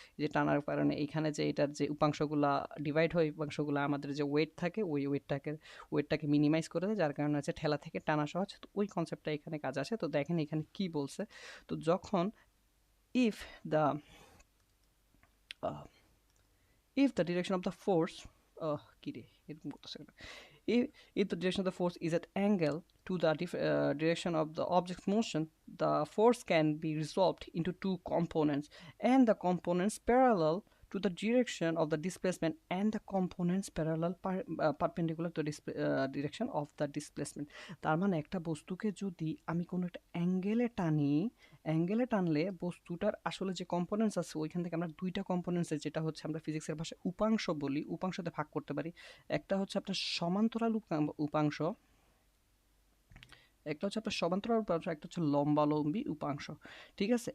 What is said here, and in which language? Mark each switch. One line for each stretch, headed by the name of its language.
Bangla: যে টানার কারণে এইখানে যে এটার যে উপাংশগুলা ডিভাইড হয়, উপাংশগুলো আমাদের যে ওয়েট থাকে ওই ওয়েটটাকে মিনিমাইজ করে দেয়, যার কারণে হচ্ছে ঠেলা থেকে টানা সহজ। তো ওই কনসেপ্টটা এখানে কাজ আসে। তো দেখেন এখানে কি বলছে, তো যখন if the
English: if the direction of the force
Bangla: কি রে এরকম করতেছে কেন?
English: if, if the direction of the force is at angle to the direction of the object's motion, the force can be resolved into two components, and the components parallel to the direction of the displacement and the components parallel perpendicular to the direction of the displacement.
Bangla: তার মানে একটা বস্তুকে যদি আমি কোনো একটা অ্যাঙ্গেলে টানলে বস্তুটার আসলে যে কম্পোনেন্টস আছে ওইখান থেকে আমরা দুইটা কম্পোনেন্টস, যেটা হচ্ছে আমরা ফিজিক্সের ভাষায় উপাংশ বলি, উপাংশতে ভাগ করতে পারি। একটা হচ্ছে আপনার সমান্তরাল উপাংশ, একটা হচ্ছে আপনার সমান্তরাল উপাংশ, একটা হচ্ছে লম্বালম্বী উপাংশ। ঠিক আছে?